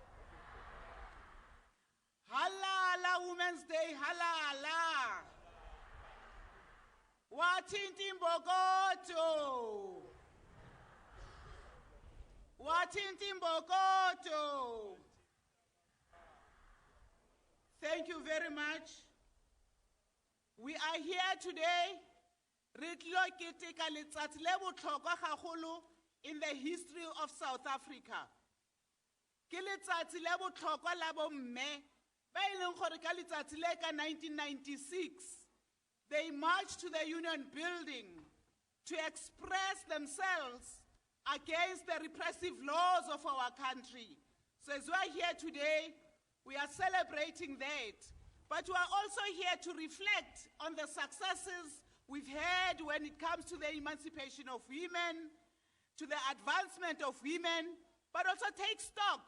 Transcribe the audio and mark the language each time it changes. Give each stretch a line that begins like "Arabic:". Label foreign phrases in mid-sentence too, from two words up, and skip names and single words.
Zulu: Halala, Women's Day, halala. Wathinta imbokodo. Wathinta imbokodo.
English: Thank you very much. We are here today
Tswana: re tlo keteka letsatsi le botlhokwa gagolo
English: in the history of South Africa.
Tswana: Ke letsatsi le botlhokwa la bomme ba ileng gore ka letsatsi le ka
English: 1996 they marched to the Union Building to express themselves against the repressive laws of our country. So as we are here today, we are celebrating that. But we are also here to reflect on the successes we've had when it comes to the emancipation of women, to the advancement of women, but also take stock.